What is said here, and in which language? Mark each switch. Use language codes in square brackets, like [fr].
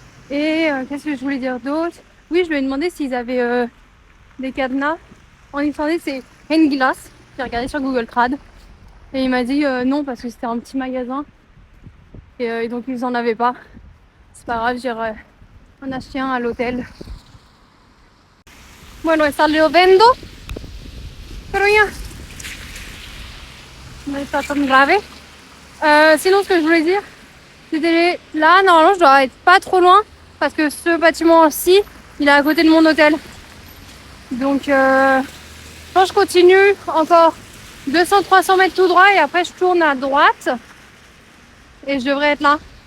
[fr] Et qu'est-ce que je voulais dire d'autre? Oui, je lui ai demandé s'ils avaient des cadenas. En islandais, c'est Hengilas. J'ai regardé sur Google Trad. Et il m'a dit non, parce que c'était un petit magasin. Et donc, ils en avaient pas. C'est pas grave, j'irai en acheter un à l'hôtel. [es] Bueno, está lloviendo, pero ya no está tan grave. [fr] Sinon, ce que je voulais dire, c'était là, normalement, je dois être pas trop loin parce que ce bâtiment-ci, il est à côté de mon hôtel. Donc, quand je continue encore 200-300 mètres tout droit et après je tourne à droite et je devrais être là.